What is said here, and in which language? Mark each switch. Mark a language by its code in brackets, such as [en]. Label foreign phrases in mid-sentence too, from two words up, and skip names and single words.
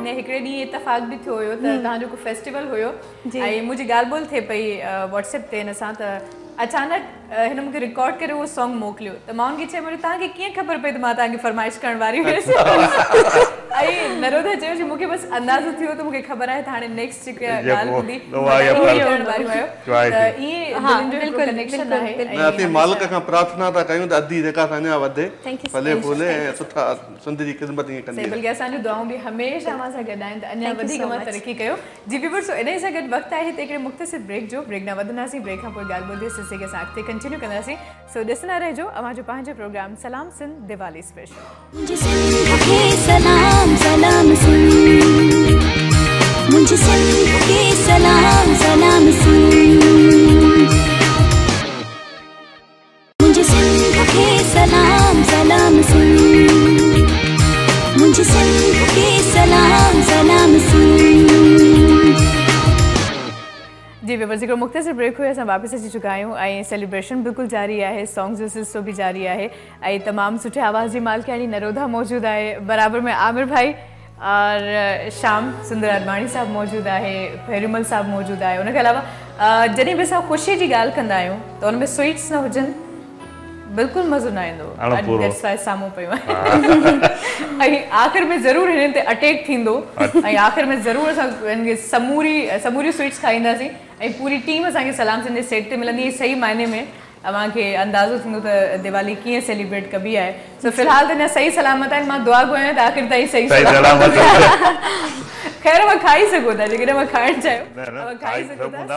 [sd] आहे हिकिड़े ॾींहुं इतफ़ाक़ बि थियो हुयो त तव्हांजो को फेस्टिवल हुयो ऐं मुंहिंजी ॻाल्हि ॿोल थिए पई व्हाट्सएप ते हिन सां त अचानक हिन मूंखे रिकॉर्ड करे उहो सॉन्ग मोकिलियो त मां हुनखे चयो तव्हांखे कीअं ख़बर पई त मां तव्हांखे फरमाइश करण वारी हुयसि ऐं नरोधा चयो जी मूंखे बसि अंदाज़ो थियो त मूंखे ख़बर आहे त हाणे नेक्स्ट जेका ॻाल्हि हूंदी करण वारी हुयो त ईअं बिल्कुलु कनेक्शन आहे न असीं मालिक खां प्रार्थना था कयूं त अधी जेका अञा वधे फले फूले ऐं सुठा सिंध जी ख़िदमत ईअं कंदी बल्कि असांजूं दुआऊं बि हमेशह अव्हां सां गॾु आहिनि त अञा वधीक मां तरक़ी कयो जी व्यूअर्स इन सां गॾु वक़्तु आहे हिते हिकिड़े मुख़्तसिर ब्रेक जो ब्रेक न वधंदासीं ब्रेक खां पोइ ॻाल्हि ॿुधे सिलसिले खे असां अॻिते कंटिन्यू कंदासीं सो ॾिसंदा रहिजो अव्हांजो पंहिंजो प्रोग्राम सलाम सिंध दिवाली स्पेशल [hi] मुझे सिंध के सलाम सलाम सिंध मुझे सिंध के सलाम सलाम सिंध मुझे सिंध के सलाम सलाम सिंध मुझे सिंध के सलाम सलाम सिंध [sd] जी व्यूअर्स हिकिड़ो मुख़्तसिर ब्रेक हुयो असां वापसि अची चुका आहियूं ऐं सेलिब्रेशन बिल्कुलु जारी आहे सॉन्ग्स जो सिलसिलो बि जारी आहे ऐं तमामु सुठे आवाज़ जी मालिकाणी नरोधा मौजूदु आहे बराबर में आमिर भाई और शाम सुंदर अडवाणी साहब मौजूदु आहे पेरूमल साहब मौजूदु आहे उनखे अलावा जॾहिं बि असां ख़ुशीअ जी ॻाल्हि कंदा आहियूं त हुन में स्वीट्स न हुजनि बिल्कुलु मज़ो न ईंदो साम्हूं पियो ऐं आख़िर में ज़रूरु हिन ते अटैक थींदो ऐं आख़िर में ज़रूरु असां हिनखे समूरी स्वीट्स खाईंदासीं ऐं पूरी टीम असांखे सलाम सिंध जे सेट ते मिलंदी सही मायने में अव्हांखे अंदाज़ो थींदो त दिवाली कीअं सेलिब्रेट कबी आहे सो फ़िलहाल त अञा सही सलामत आहिनि मां दुआ घुरायां त आख़िर ताईं सही सलामत ख़ैर मां खाई सघो था जेकॾहिं मां खाइणु चाहियो खाई सघो था